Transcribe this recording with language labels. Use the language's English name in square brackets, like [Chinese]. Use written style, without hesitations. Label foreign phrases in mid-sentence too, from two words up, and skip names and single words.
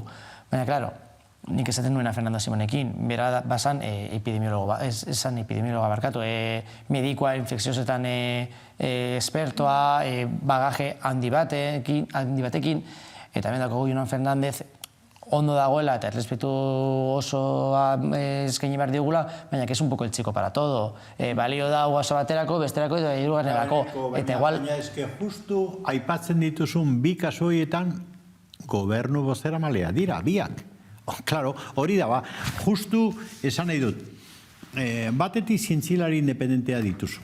[Basque] Baina, klaro, nik esaten nuena Fernando Simonekin, bera bazan epidemiologa, esan epidemiologa barkatu, medikoa, infekziosetan espertoa, bagaje handi batekin, eta hemen dago Jonan Fernández ondo dagoela eta errespetu osoa eskaini behar diogula, baina [Spanish] que es un poco el chico para todo. [Basque] Balio da guaso baterako, besterako eta hirugarrenerako. Eta igual... Baina eske justu aipatzen dituzun bi kasu horietan gobernu bozeramalea dira, biak. Claro, hori da, justu esan nahi dut, batetik zientzilari independentea dituzu.